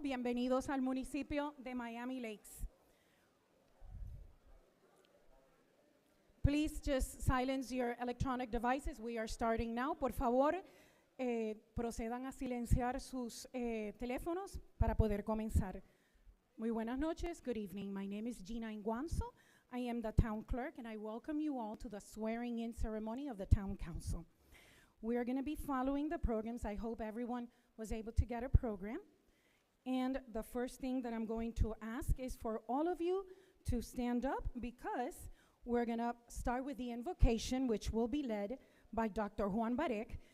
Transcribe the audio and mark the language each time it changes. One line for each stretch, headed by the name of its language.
Spanish: Bienvenidos al municipio de Miami Lakes.
English: Please just silence your electronic devices. We are starting now.
Spanish: Por favor, procedan a silenciar sus teléfonos para poder comenzar. Muy buenas noches.
English: Good evening. My name is Gina Inguanzo. I am the town clerk, and I welcome you all to the swearing-in ceremony of the town council. We are going to be following the programs. I hope everyone was able to get a program. And the first thing that I'm going to ask is for all of you to stand up, because we're going to start with the invocation, which will be led by Dr. Juan Barek.